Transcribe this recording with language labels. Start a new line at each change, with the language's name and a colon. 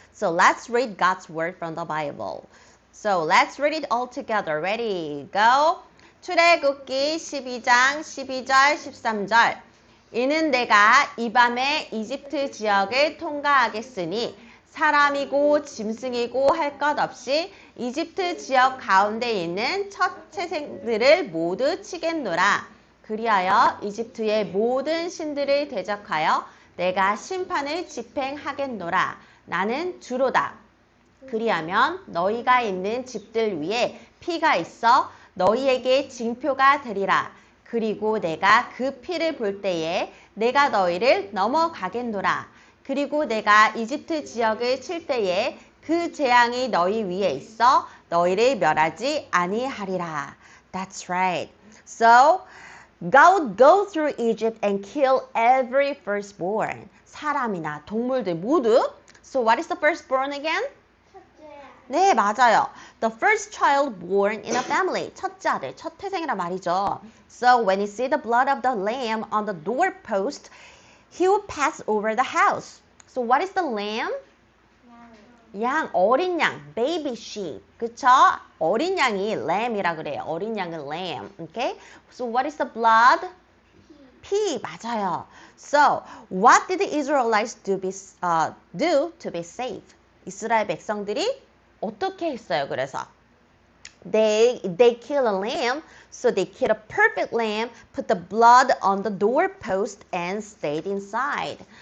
English: So let's read God's word from the Bible. So let's read it all together. Ready? Go.
Korean: 출애굽기 12장 12절 13절 이는 내가 이 밤에 이집트 지역을 통과하겠으니 사람이고 짐승이고 할 것 없이 이집트 지역 가운데 있는 첫 태생들을 모두 치겠노라. 그리하여 이집트의 모든 신들을 대적하여 내가 심판을 집행하겠노라. 나는 주로다. 그리하면 너희가 있는 집들 위에 피가 있어 너희에게 징표가 되리라. 그리고 내가 그 피를 볼 때에 내가 너희를 넘어가겠노라. 그리고 내가 이집트 지역을 칠 때에 그 재앙이 너희 위에 있어 너희를 멸하지 아니하리라.
English: That's right. So, God would go through Egypt and kill every firstborn.
Korean: 사람이나 동물들 모두.
English: So, what is the firstborn again?
Korean: 네, 맞아요.
English: The first child born in a family.
Korean: 첫째 아들, 첫 태생이란 말이죠.
English: So when he see the blood of the lamb on the doorpost, he will pass over the house. So what is the lamb?
Korean: 양, 어린 양,
English: baby sheep.
Korean: 그쵸? 어린 양이 lamb이라 그래요. 어린 양은
English: lamb. Okay? So what is the blood?
Korean: 피, 맞아요.
English: So what did the Israelites do to be saved?
Korean: 이스라엘 백성들이 어떻게 했어요?
English: 그래서 they kill a lamb, so they kill a perfect lamb, put the blood on the doorpost and stayed inside.